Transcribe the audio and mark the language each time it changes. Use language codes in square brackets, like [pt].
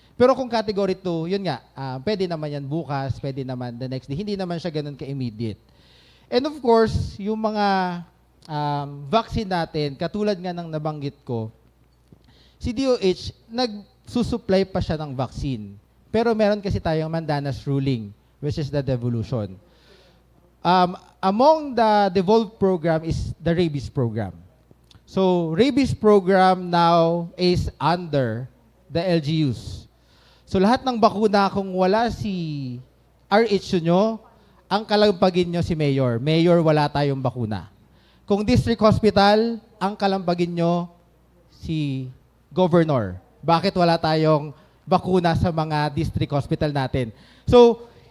[tl] Pero kung category 2, yun nga, pwede naman yan bukas, pwede naman [en] the next day. [tl] Hindi naman siya ganun ka-immediate. [en] And of course, [tl] yung mga vaccine natin, katulad nga ng nabanggit ko, si DOH, nagsusupply pa siya ng vaccine. Pero meron kasi tayong Mandanas ruling, [en] which is the devolution. Among the devolved program is the rabies program. So, rabies program now is under the LGUs. [tl] So, lahat ng bakuna, kung wala si RH nyo, ang kalampagin nyo si Mayor. Mayor, wala tayong bakuna. Kung district hospital, ang kalampagin nyo si Governor. Bakit wala tayong bakuna sa mga district hospital natin? So,